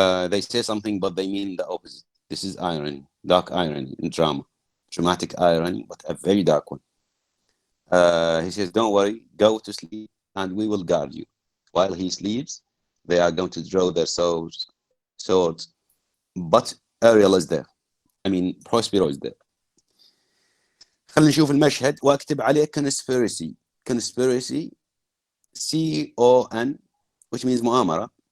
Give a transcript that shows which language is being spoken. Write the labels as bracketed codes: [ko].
[en] They say something, but they mean the opposite. This is irony, dark irony in drama, dramatic irony, but a very dark one. He says, don't worry, go to sleep and we will guard you. While he sleeps, they are going to draw their swords. But Ariel is there. I mean, Prospero is there. [ar] خلينا نشوف المشهد واكتب عليه conspiracy. [en] Conspiracy, C-O-N, which means مؤامرة.